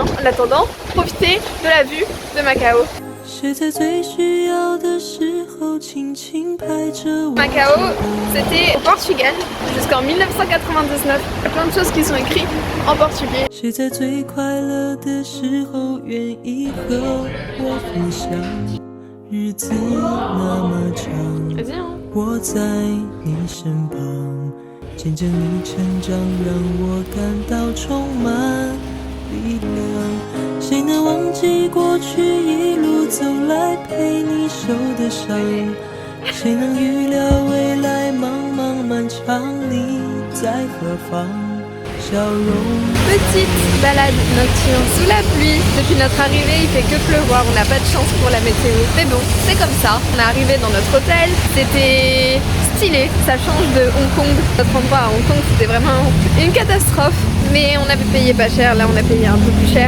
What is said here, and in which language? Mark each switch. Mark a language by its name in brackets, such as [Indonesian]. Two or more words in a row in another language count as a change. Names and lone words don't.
[French] En attendant, profitez de la vue de Macao. Macao, c'était au Portugal jusqu'en 1999. Il y a plein de choses qui sont écrites en portugais. Vas-y, hein. [Chinese] 我在你身旁，见证你成长，让我感到充满力量。谁能忘记过去一路走来陪你受的伤？谁能预料未来茫茫漫长，你在何方？ [French] Petite balade nocturne sous la pluie. Depuis notre arrivée, il fait que pleuvoir, on n'a pas de chance pour la météo. Mais bon, c'est comme ça. On est arrivé dans notre hôtel, c'était stylé, ça change de Hong Kong. Notre endroit à Hong Kong, c'était vraiment une catastrophe. Mais on avait payé pas cher, là on a payé un peu plus cher.